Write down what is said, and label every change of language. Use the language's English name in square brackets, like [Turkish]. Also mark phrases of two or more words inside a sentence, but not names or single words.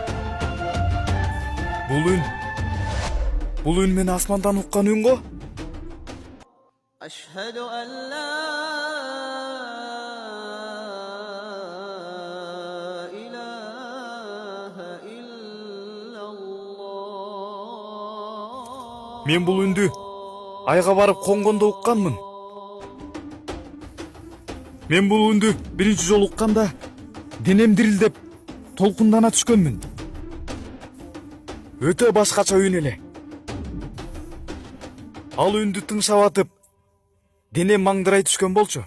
[Kyrgyz] Бул үн мен асмандан уккан үн го? [Arabic] أشهد أن لا إله إلا الله. [Kyrgyz] Мен бул үндү айга барып конгондо укканмын. Мен бул үндү биринчи жолу укканда денем дирилдеп толкундана түшкөнмүн. Өтө башкача үн эле. Ал үндү тыңшап атып, денем маңдырай түшкөн болчу.